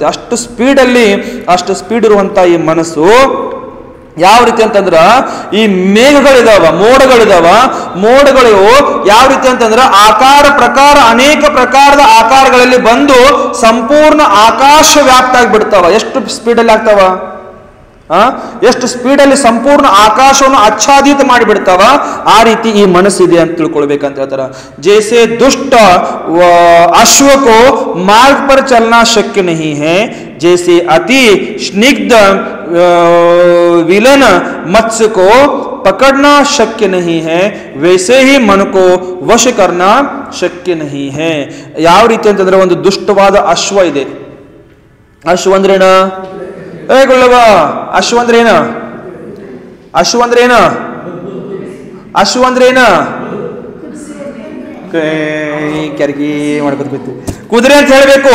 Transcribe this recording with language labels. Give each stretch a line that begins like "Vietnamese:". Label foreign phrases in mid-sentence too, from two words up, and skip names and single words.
Kannada: ಅಷ್ಟು ಸ್ಪೀಡ್ ಇರುವಂತ ಈ ಮನಸ್ಸು ಯಾವ ರೀತಿ ಅಂತಂದ್ರ, ಈ ಮೇಘಗಳಿದಾವ, ಮೋಡಗಳು ಯಾವ ರೀತಿ ಅಂತಂದ್ರ ಆಕಾರ ಪ್ರಕಾರ ಅನೇಕ ಪ್ರಕಾರದ ಆಕಾರಗಳಲ್ಲಿ ಬಂದು ಸಂಪೂರ್ಣ ಆಕಾಶ ವ್ಯಾಪ್ತ ಆಗಿಬಿಡ್ತಾವ. ಎಷ್ಟು ಸ್ಪೀಡಲ್ಲಿ ಆಗ್ತಾವ, ಎಷ್ಟು ಸ್ಪೀಡಲ್ಲಿ ಸಂಪೂರ್ಣ ಆಕಾಶವನ್ನು ಆಚ್ಛಾದಿತ ಮಾಡಿಬಿಡ್ತಾವ. ಆ ರೀತಿ ಈ ಮನಸ್ಸಿದೆ ಅಂತ ತಿಳ್ಕೊಳ್ಬೇಕಂತ ಹೇಳ್ತಾರ.
Hindi: ಜೈಸೆ ದುಷ್ಟ अश्व को मार्ग पर चलना शक्य नहीं है, जैसे अति स्निग्ध विलन मत्स्य को पकड़ना शक्य नहीं है, वैसे ही मन को वश करना शक्य नहीं है.
Kannada: ಯಾವ ರೀತಿ ಅಂತಂದ್ರೆ, ಒಂದು ದುಷ್ಟವಾದ ಅಶ್ವ ಇದೆ. ಅಶ್ವ ಅಂದ್ರೇನ ಗೊಳ್ಳವ? ಅಶ್ವ ಅಂದ್ರೇನ? ಕ್ಯಾರ್ಗಿ ಮಾಡ್ಕೋತ ಕುದುರೆ ಅಂತ ಹೇಳ್ಬೇಕು.